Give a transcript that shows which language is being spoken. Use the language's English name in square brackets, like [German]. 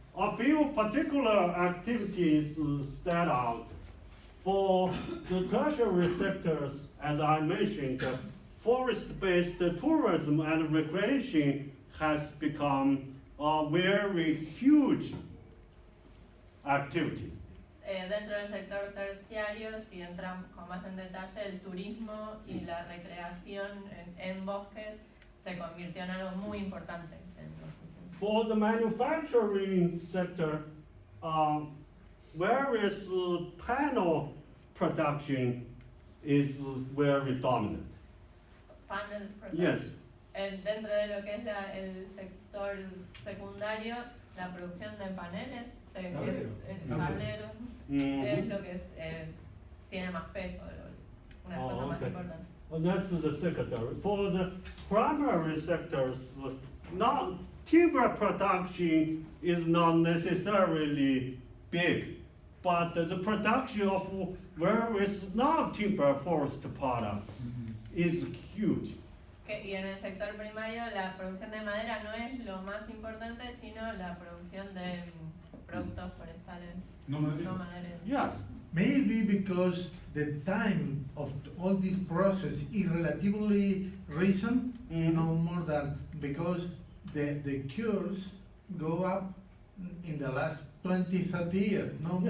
[English] A few particular activities stand out. For the tertiary sectors, as I mentioned, forest-based tourism and recreation has become a very huge activity. [Spanish] Dentro del sector terciario, si entran con más en detalle, el turismo y la recreación en bosques se convirtió en algo muy importante en los últimos años. [English] For the manufacturing sector, various panel production is very dominant. Panel production. Yes. [Spanish] Dentro de lo que es el sector secundario, la producción de paneles, tableros, es lo que tiene más peso, una de las cosas más importantes. [English] Well, that's the secondary. For the primary sectors, not timber production is not necessarily big, but the production of various non-timber forest products is huge. [Spanish] Y en el sector primario la producción de madera no es lo más importante, sino la producción de productos forestales No no madereros. madereros. [English] Yes. Maybe because the time of all this process is relatively recent, no more than because the cures go up in the last 20, 30 years, no